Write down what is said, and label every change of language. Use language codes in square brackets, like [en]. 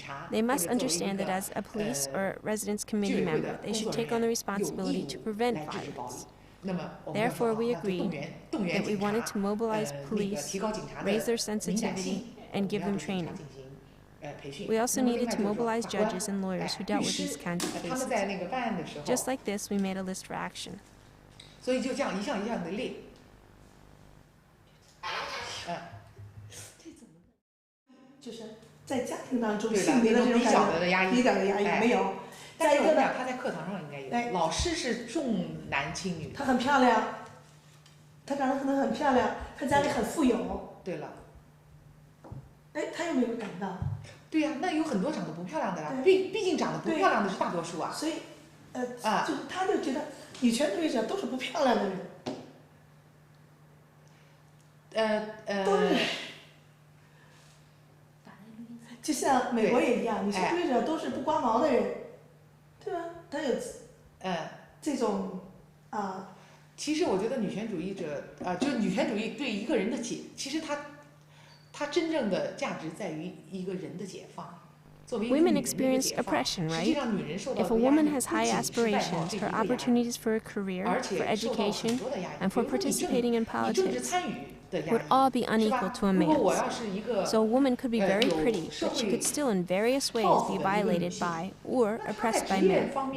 [en] They must understand that as a police or residence committee member, they should take on the responsibility to prevent violence. Therefore, we agreed that we wanted to mobilize police, raise their sensitivity, and give them training. We also needed to mobilize judges and lawyers who dealt with these kinds of cases. Just like this, we made a list for action. [zh] 所以就这样一项一项的列，就是在家庭当中性别的这种感觉，低等的压抑没有。但是我跟你讲，他在课堂上应该有。老师是重男轻女。她很漂亮，她长得可能很漂亮，她家里很富有。对了。哎，她有没有感到？对呀，那有很多长得不漂亮的呀，毕竟长得不漂亮的是大多数啊。所以，就是她就觉得。女权主义者都是不漂亮的人，都是，就像美国也一样，女权主义者都是不刮毛的人，对吧？他有，这种其实我觉得女权主义者就是女权主义对一个人的其实它真正的价值在于一个人的解放。 [en] Women experience oppression, right? If a woman has high aspirations, her opportunities for a career, for education, and for participating in politics would all be unequal to a man's. So a woman could be very pretty, but she could still in various ways be violated by or oppressed by men.